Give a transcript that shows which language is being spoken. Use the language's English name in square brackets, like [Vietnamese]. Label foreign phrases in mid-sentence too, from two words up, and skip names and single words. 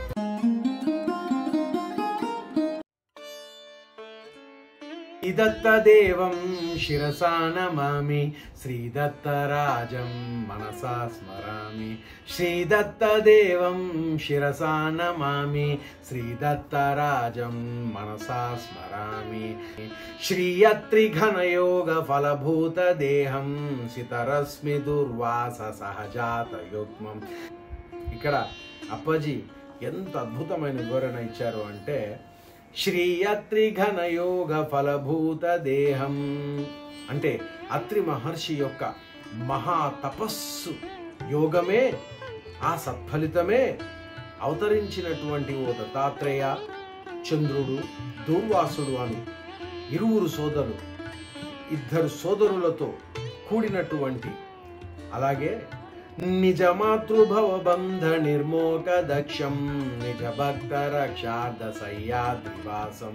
[Sanskrit] दत्तदेवं शिरसा नमामि, श्रीदत्तराजं मनसा स्मरामि, श्रीदत्तदेवं शिरसा नमामि, श्रीदत्तराजं मनसा स्मरामि, श्रीयत्रिघनयोगफलभूतदेहं सितरस्मि दुर्वास सहजातयुग्मं। [Telugu] ఇక్కడ అప్పాజీ ఎంత అద్భుతమైన వివరణ ఇచ్చారు అంటే, [Sanskrit] శ్రీయత్రి ఘనయోగ ఫలభూత [Telugu] దేహం అంటే అత్రి మహర్షి యొక్క మహా తపస్సు యోగమే, ఆ సత్ఫలితమే అవతరించినటువంటి ఓ దత్తాత్రేయ, చంద్రుడు, దూర్వాసుడు అని ఇరువురు సోదరులు, ఇద్దరు సోదరులతో కూడినటువంటి, అలాగే [Sanskrit] నిజ మాతృభవ బంధ నిర్మోక దక్షం నిజ భక్త రక్షార్థ సయ్యాద్రివాసం.